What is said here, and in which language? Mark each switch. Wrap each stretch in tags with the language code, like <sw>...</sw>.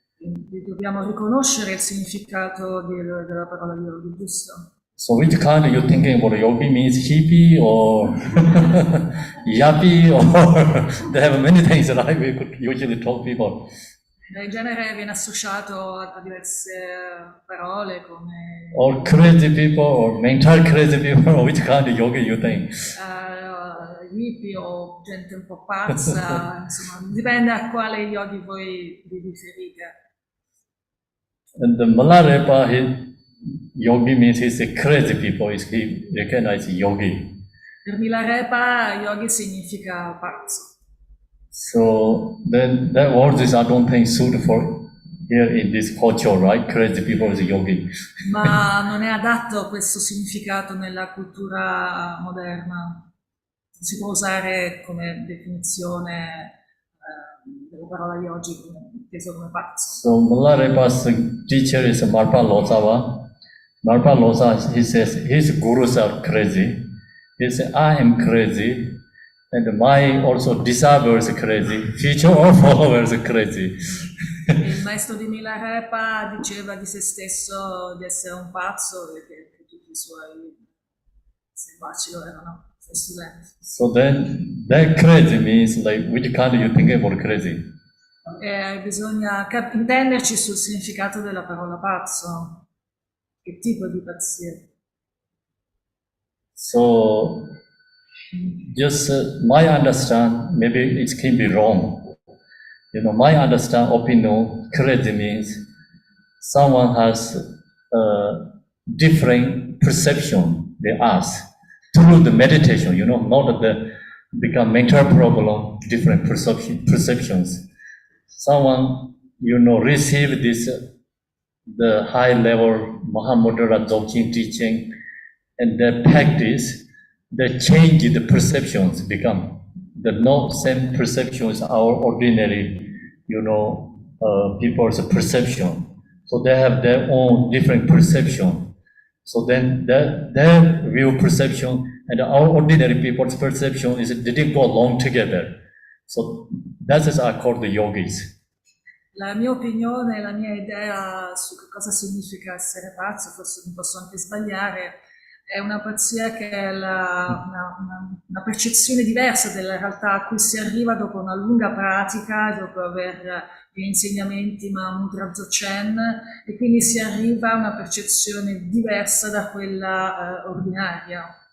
<it>Quindi dobbiamo riconoscere il significato della parola yogi, giusto?</it> <en>So which kind you thinking about yogi means hippie or yappy, or they have many things, right? We could usually talk people.</en> <it>In genere viene associato a diverse parole come</it> <en>Or crazy people, or mental crazy people, or which kind of yogi you think?</en> <it>hippie o gente un po' pazza, insomma, dipende a quale yogi voi vi riferite.</it> <en>And the Malarepa, yogi means he's a crazy people, he recognizes yogi.</en> <it>Per Milarepa yogi significa pazzo.</it> <en>So then that word is, I don't think, suitable for here in this culture, right? Crazy people is yogi.</en> <it>Ma non è adatto questo significato nella cultura moderna. Si può usare come definizione della parola yogi, inteso come pazzo.</it> <en>So Malarepa's teacher is Marpa Losava. Marpa Losa, he says his gurus are crazy. He says, I am crazy. And my also disciples are crazy, future or followers are crazy.</en> <it>Il maestro di Milarepa diceva di se stesso di essere un pazzo e che tutti i suoi seguaci lo erano, i suoi studenti.</it> <en>So then that crazy means like which kind you think about crazy?</en> <it>Bisogna intenderci sul significato della parola pazzo. Che tipo di pazzia?</it> <en>So just my understand, maybe it can be wrong. You know, my understand opinion, crazy means someone has a different perception they ask through the meditation, you know, not the become mental problem, different perceptions. Someone, you know, receive this, the high level Mahamudra Dzogchen teaching, and their practice, they change the perceptions, become the no same perception as our ordinary, you know, people's perception. So they have their own different perception. So then their view perception and our ordinary people's perception didn't go along together. So that is I call the yogis.</en> <it>La mia opinione, la mia idea su che cosa significa essere pazzo, forse mi posso anche sbagliare, è una pazzia che è una percezione diversa della realtà a cui si arriva dopo una lunga pratica, dopo aver gli insegnamenti Mahamudra Dzogchen, e quindi si arriva a una percezione diversa da quella ordinaria.</it>